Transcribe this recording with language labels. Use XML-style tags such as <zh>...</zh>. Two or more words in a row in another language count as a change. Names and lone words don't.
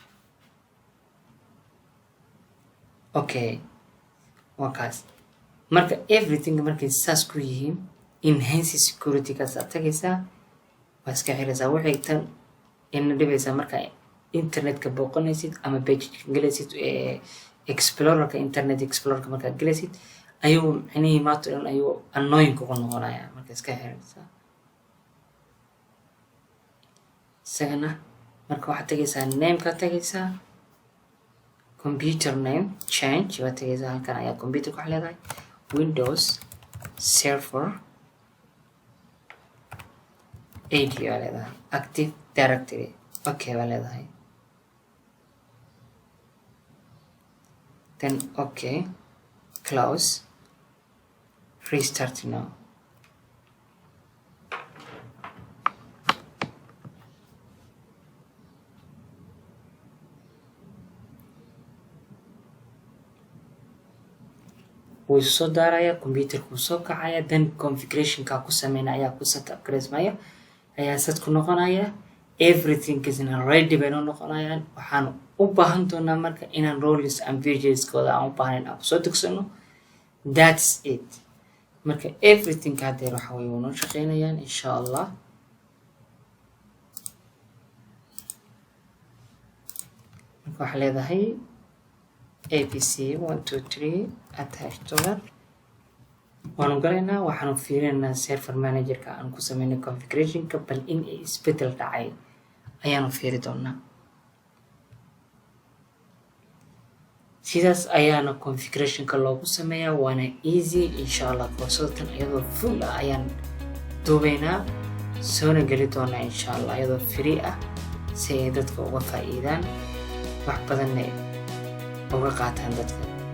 <so>okay wakaas marka everything markay saas ku yihiin</so> <en>enhance security</en> <so>ka tagaysaa waa iska xiraysaa waxay tan in dhibaysaa marka internetka booqanaysid ama page galaysid explorerka internet explorerka markaad gelaysid ayuu micnihii maanta dhan ayuu annoying kugu noqonayaa marka iska xiraysaa isagana marka waxaad tegaysaa nameka tegaysaa</so> <en>computer name change</en> <so>waad tegaysaa halkan ayaa computerka waxaa leedahay Windows Server 80 waa leedahay Active Directory okay waa leedahay</so> <en>then okay close restart now</en> <so>wuu soo daaraya computerka wuu soo kacaya then configurationka ku sameynaya ayaa ku</so> <en>set up</en> <so>gareysmaya ayaa set ku noqonaya</so> <en>everything is ready</en> <so>bay noqonayaan waxaan u baahan doonaa marka inaan</so> <en>roles and pages-kooda</en> <so>aan u baahnayn aan kusoo degsano</so> <en>that's it</en> <so>marka everything hadeer waxa way noo shaqeynayaan</so> <ar>insha allah</ar> <so>marka waxaa leedahay abc 123</so> <en>attached to that</en> <so>waanu galaynaa waxaanu fiirinaynaa server managerka aan ku sameynay configurationka bal in ay isbedel dhacay ayaanu fiiri doonaa sidaas ayaana configurationka loogu sameeyaa waana easy</so> <ar>insha allah</ar> <so>koorsatan iyadoo full ah ayaan duubaynaa soona geli doonaa</so> <ar>insha allah</ar> <so>iyadoo free ah si ay dadka uga faa'iidaan wax badanna uga qaataan dadka</so>